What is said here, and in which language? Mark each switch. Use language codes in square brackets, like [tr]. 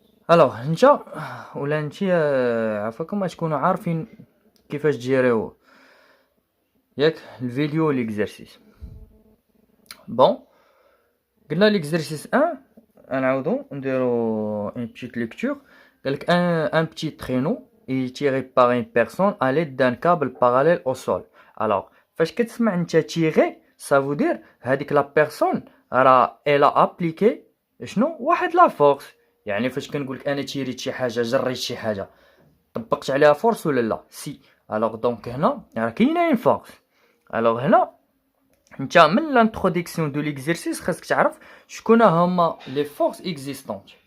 [ar] الوغ نتا ولا نتي عفاكم تكونوا عارفين كيفاش تجيريو ياك الفيديو ليكزيرسيس. بون قلنا ليكزيرسيس 1 نعاودو نديرو [fr] une petite lecture. [ar] قالك [fr] un petit traîneau est tiré par une personne à l'aide d'un câble parallèle au sol. [ar] alors فاش كتسمع انت تيغي [fr] ça veut dire [ar] هذيك لا بيرسون راه [fr] elle a appliqué [ar] شنو واحد لا فورس. يعني فاش كنقولك انا تيريت شي حاجه جريت شي حاجه طبقت عليها فورس ولا لا سي. alors دونك هنا راه كاينه une فورس. alors هنا انت من لانتروديكسيون دو ليكزيرسيس خاصك تعرف شكون هما لي فورس اكزيستونت.